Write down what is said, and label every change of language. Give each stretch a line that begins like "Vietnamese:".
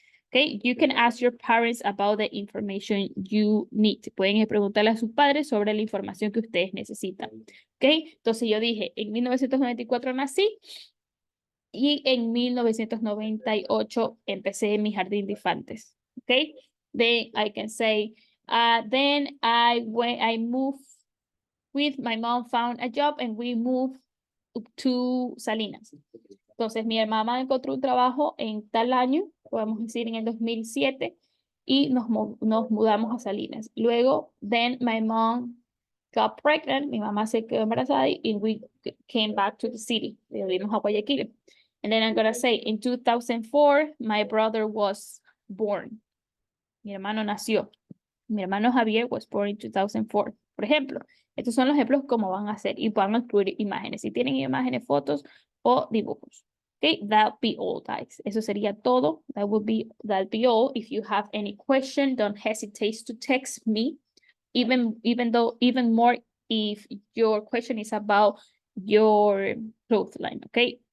English: Okay, you can ask your parents about the information you need.
Spanish: Pueden preguntarle a sus padres sobre la información que ustedes necesitan. Okay, entonces yo dije, en 1994 nací y en 1998 empecé mi jardín de infantes.
English: Okay, then I can say, then I moved with my mom, found a job and we moved to Salinas.
Spanish: Entonces mi mamá encontró un trabajo en tal año, podemos decir en el 2007, y nos mudamos a Salinas. Luego,
English: then my mom got pregnant,
Spanish: mi mamá se quedó embarazada y
English: we came back to the city.
Spanish: Volvimos a Guayaquil.
English: And then I'm going to say, in 2004, my brother was born.
Spanish: Mi hermano nació. Mi hermano
English: Javier was born in 2004.
Spanish: Por ejemplo, estos son los ejemplos como van a hacer y van a incluir imágenes. Si tienen imágenes, fotos o dibujos.
English: Okay, that'll be all, guys.
Spanish: Eso sería todo.
English: That'll be all. If you have any question, don't hesitate to text me. Even more if your question is about your clothesline, okay?